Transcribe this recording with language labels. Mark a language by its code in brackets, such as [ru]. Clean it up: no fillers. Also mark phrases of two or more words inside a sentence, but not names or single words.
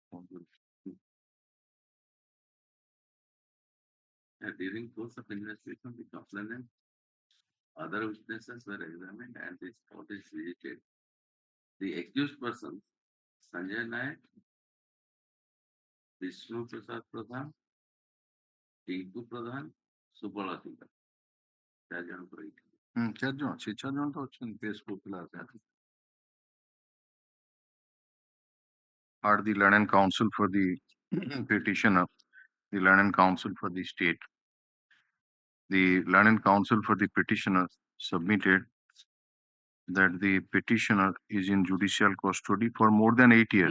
[en] During course of investigation, the complainant, other witnesses were examined and this court is visited. The accused persons, Sanjay Nayak, Vishnu Prasad Pradhan, Tinku Pradhan, Subala Tika. [or] ଚାରି ଜଣ ସେ ଚାରି ଜଣ ତ ଅଛନ୍ତି କେସ୍ କରୁଥିଲା [en] are the learned counsel for the petitioner, the learned counsel for the state. The learned counsel for the petitioner submitted that the petitioner is in judicial custody for more than 8 years.